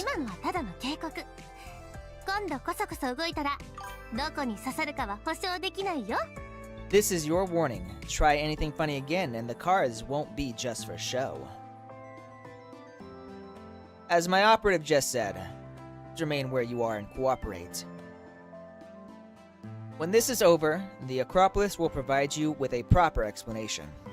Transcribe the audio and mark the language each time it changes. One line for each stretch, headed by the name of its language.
Japanese: 今のはただの警告。今度こそ動いたらどこに刺さるかは保証できないよ。
English: This is your warning. Try anything funny again, and the cards won't be just for show. As my operative just said, remain where you are and cooperate. When this is over, the Acropolis will provide you with a proper explanation.